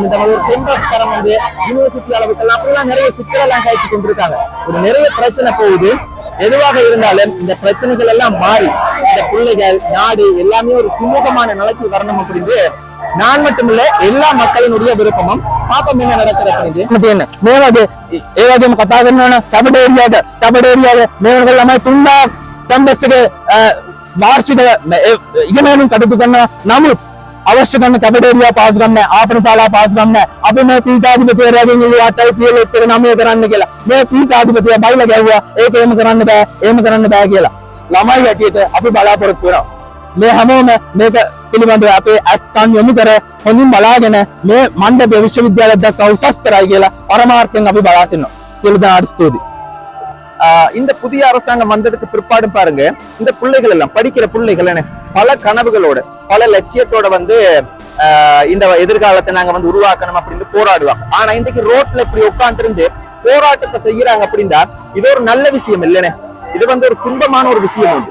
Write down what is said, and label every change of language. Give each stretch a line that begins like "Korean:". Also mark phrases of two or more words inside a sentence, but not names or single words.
Tamil: இந்த ஒரு கேம்பஸ் தரம் வந்து யூனிவர்சிட்டி அளவுக்கு அப்படிலாம் நிறைய சிக்கல் எல்லாம் கழிச்சு கொண்டிருக்காங்க. ஒரு நிறைய பிரச்சனை போகுது. எதுவாக இருந்தாலும் இந்த பிரச்சனைகள் எல்லாம் மாறி இந்த பிள்ளைகள் நாடு எல்லாமே ஒரு சுமூகமான நிலைக்கு வரணும் அப்படின்னு நான் மட்டுமில்ல எல்லா மக்களினுடைய விருப்பமும். பாப்பம் என்ன நடக்கிறது.
Sinhala: කතා කරනවන කැබඩ ඒරියාව මේවල ළමයි 3000 කැම්පස් එක වාර්ෂික ඉගෙනීම් කටයුතු කරනවා. නමුත් අවශ්‍ය කරන කැබඩ ඒරියා පාස් ගන්න නැහැ, ආපන ශාලා පාස් ගන්න නැහැ. අපි මේ පීඨාධිපතිවරයාගෙන් ඉල්ලුවාටයි කියලා එච්චර නමය කරන්න කියලා. මේ පීඨාධිපතියා බයිලා ගැව්වා. ඒක එහෙම කරන්න බෑ කියලා. ළමයි හැටියට අපි බලාපොරොත්තු වෙනවා. මේ හැමෝම මේක පිළිබඳව අපේ ඇස් කන් යොමු කර හොඳින් බලාගෙන මේ මණ්ඩප විශ්වවිද්‍යාලයක් දක්වා උසස් කරයි කියලා පරමාර්ථයෙන් අපි බලා සිටිනවා. සියලු දෙනාට ස්තුතියි.
Tamil: இந்த புதிய அரசாங்கம் வந்ததுக்கு பிற்பாடும் பாருங்க, இந்த பிள்ளைகள் எல்லாம் படிக்கிற பிள்ளைகள் பல கனவுகளோட பல லட்சியத்தோட வந்து இந்த எதிர்காலத்தை நாங்க வந்து உருவாக்கணும் அப்படின்னு போராடுவாங்க. ஆனா இன்றைக்கு ரோட்ல இப்படி உட்கார்ந்து இருந்து போராட்டத்தை செய்யறாங்க அப்படின்னா இது ஒரு நல்ல விஷயம் இல்லைன்னு, இது வந்து ஒரு துன்பமான ஒரு விஷயம் உண்டு.